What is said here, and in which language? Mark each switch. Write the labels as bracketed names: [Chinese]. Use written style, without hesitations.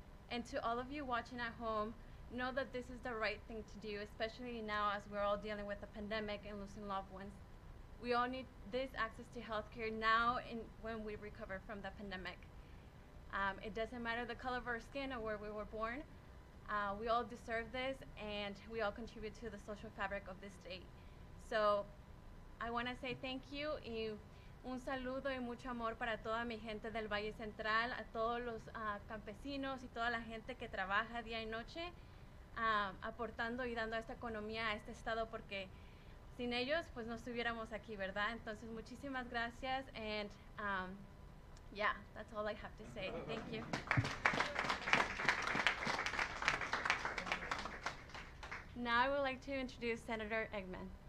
[English] And to all of you watching at home, know that this is the right thing to do, especially now as we're all dealing with the pandemic and losing loved ones. We all need this access to healthcare now and when we recover from the pandemic. It doesn't matter the color of our skin or where we were born. We all deserve this, and we all contribute to the social fabric of this state. So I want to say thank you [Spanish] y un saludo y mucho amor para toda mi gente del Valle Central, a todos los campesinos y toda la gente que trabaja día y noche, aportando y dando a esta economía, a este estado, porque sin ellos pues no estuviéramos aquí, ¿verdad? Entonces muchísimas gracias, [English] and yeah, that's all I have to say. Thank you. Now I would like to introduce Senator Eggman.